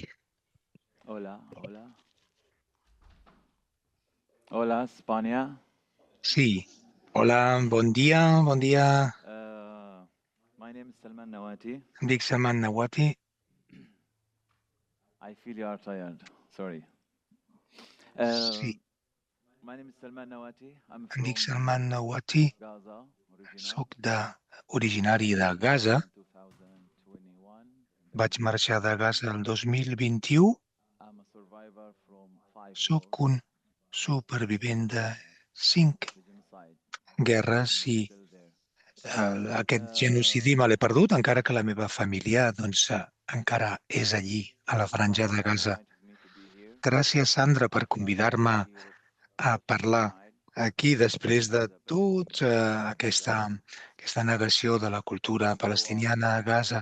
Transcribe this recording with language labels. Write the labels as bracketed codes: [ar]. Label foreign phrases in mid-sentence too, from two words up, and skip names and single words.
[es] Hola. Hola, España. [ca] Sí. Hola, bon dia. [en] My name is Salman Nawati. [ca] Em dic Salman Nawati. [en] I feel you are tired. Sorry. [ca] Sí. [en] My name is Salman Nawati. I'm [ca] Em dic [en] from [ca] Salman Nawati. [en] Gaza. [ca] Soc originari de Gaza. [en] 2021. [ca] Vaig marxar de Gaza el 2021. [en] I'm a survivor from 5 [ca] Soc un supervivent de 5 guerres i aquest genocidi me l'he perdut, encara que la meva família encara és allí, a la franja de Gaza. Gràcies, Sandra, per convidar-me a parlar aquí després de tota aquesta negació de la cultura palestiniana a Gaza.